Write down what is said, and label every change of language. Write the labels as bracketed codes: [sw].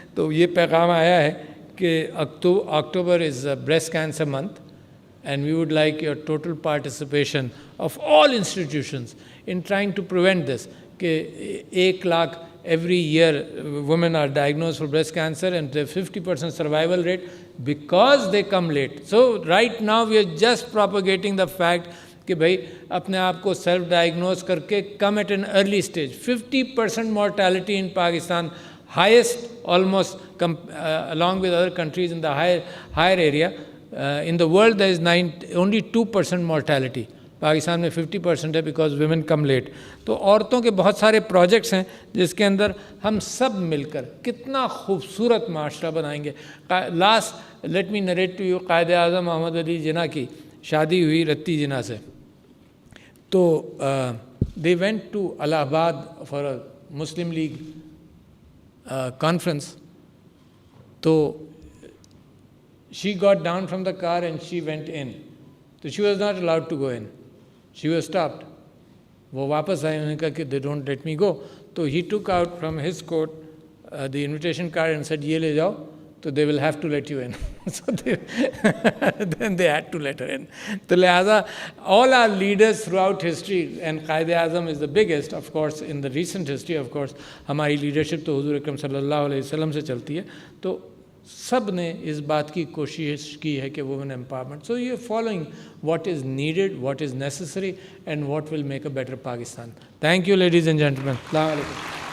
[ur] تو یہ پیغام آیا ہے کہ [en] October is breast cancer month and we would like your total participation of all institutions in trying to prevent this. کہ 1 lakh every year women are diagnosed for breast cancer and the 50% survival rate because they come late. So right now we are just propagating the fact [ur] کہ بھائی اپنے آپ کو self diagnose کر کے [en] Come at an early stage. 50% mortality in Pakistan, highest almost along with other countries in the higher area. In the world there is only 2% mortality. [ur] Pakistan میں 50% ہے [en] because women come late. [ur] تو عورتوں کے بہت سارے پروجیکٹس ہیں جس کے اندر ہم سب مل کر کتنا خوبصورت معاشرہ بنائیں گے. [en] last let me narrate to you, [ur] Quaid Azam محمد علی جناح کی شادی ہوئی رتی جناح سے. [en] تو they went to Allahabad for a Muslim League conference. تو she got down from the car and she went in. So she was not allowed to go in. She was stopped. [ur] وہ واپس آئے, انہوں نے کہا کہ [en] They don't let me go. تو he took out from his coat the invitation card and said [ur] یہ لے جاؤ, تو [en] they will have to let you in. So then they had to let her in. [ur] تو لہٰذا [en] all our leaders throughout history, and Quaid Azam is the biggest of course in the recent history of course, [ur] ہماری leadership تو حضور اکرم صلی اللہ علیہ وسلم سے چلتی ہے, تو سب نے اس بات کی کوشش کی ہے کہ women empowerment. [en] So you are following what is needed, what is necessary, and what will make a better Pakistan. Thank you, ladies and gentlemen. Assalamu alaikum.